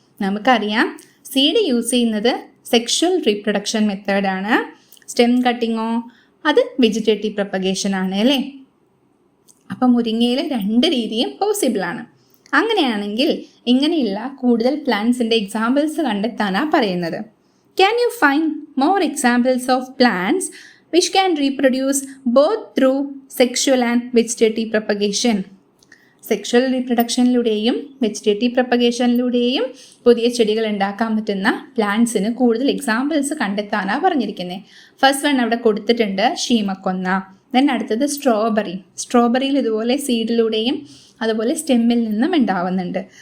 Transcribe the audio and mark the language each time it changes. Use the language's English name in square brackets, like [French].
[Malayalam] നമുക്കറിയാം seed use ചെയ്യുന്നത് sexual reproduction മെത്തേഡാണ്. സ്റ്റെം കട്ടിങ്ങോ അത് വെജിറ്റേറ്റീവ് പ്രൊപ്പഗേഷൻ ആണ് അല്ലേ? അപ്പം മുരിങ്ങയിൽ 2 രീതിയും പോസിബിളാണ്. അങ്ങനെയാണെങ്കിൽ ഇങ്ങനെയുള്ള കൂടുതൽ പ്ലാന്റ്സിൻ്റെ എക്സാമ്പിൾസ് കണ്ടെത്താനാണ് പറയുന്നത്. [English] Can you find more examples of plants which can reproduce both through sexual and vegetative propagation? [Malayalam] Sexual റീപ്രൊഡക്ഷനിലൂടെയും vegetative പ്രൊപ്പഗേഷനിലൂടെയും പുതിയ ചെടികൾ ഉണ്ടാക്കാൻ പറ്റുന്ന പ്ലാന്റ്സിന് കൂടുതൽ എക്സാമ്പിൾസ് കണ്ടെത്താനാണ് പറഞ്ഞിരിക്കുന്നത്. ഫസ്റ്റ് വൺ അവിടെ കൊടുത്തിട്ടുണ്ട്, ശീമക്കൊന്ന. ദെൻ അടുത്തത് സ്ട്രോബെറിയിൽ ഇതുപോലെ സീഡിലൂടെയും അതുപോലെ സ്റ്റെമ്മിൽ നിന്നും ഉണ്ടാവുന്നുണ്ട്.